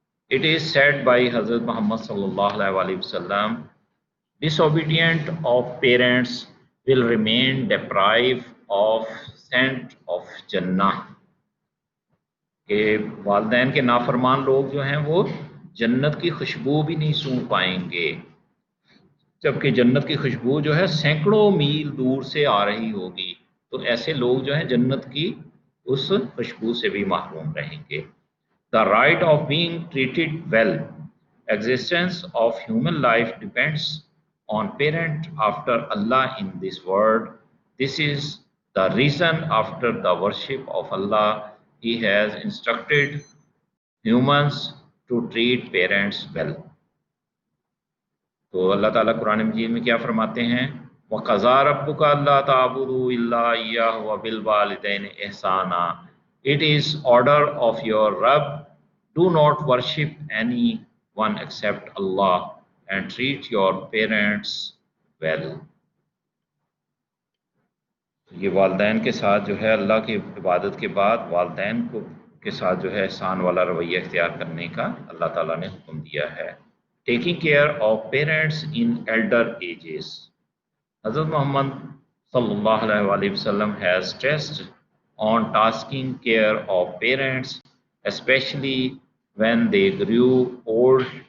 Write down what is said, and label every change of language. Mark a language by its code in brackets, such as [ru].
[en] It is said by Hazrat Muhammad sallallahu alaihi wasallam, disobedient of parents will remain deprived of scent of Jannah. [ur] کہ والدین کے نافرمان لوگ جو ہیں وہ جنت کی خوشبو بھی نہیں سونگھ پائیں گے، جبکہ جنت کی خوشبو جو ہے سینکڑوں میل دور سے آ رہی ہوگی، تو ایسے لوگ جو ہیں جنت کی اس خوشبو سے بھی محروم رہیں گے۔ [en] The right of being treated well. Existence of human life depends on parent after Allah in this world. This is the reason after the worship of Allah, He has instructed humans to treat parents well. [ur] تو اللہ تعالیٰ قرآن مجید میں کیا فرماتے ہیں؟ [ar] وَقَضَىٰ رَبُّكَ أَلَّا تَعْبُدُوا إِلَّا إِيَّاهُ وَبِالْوَالِدَيْنِ إِحْسَانًا. [en] It is order of your Rabb, do not worship anyone except Allah and treat your parents well. [ur] یہ والدین کے ساتھ جو ہے اللہ کی عبادت کے بعد والدین کے ساتھ جو ہے احسان والا رویہ اختیار کرنے کا اللہ تعالیٰ نے حکم دیا ہے۔ [en] Taking care of parents in elder ages. حضرت Muhammad صلی اللہ علیہ وآلہ وسلم has stressed on taking care of parents, especially when they grew old.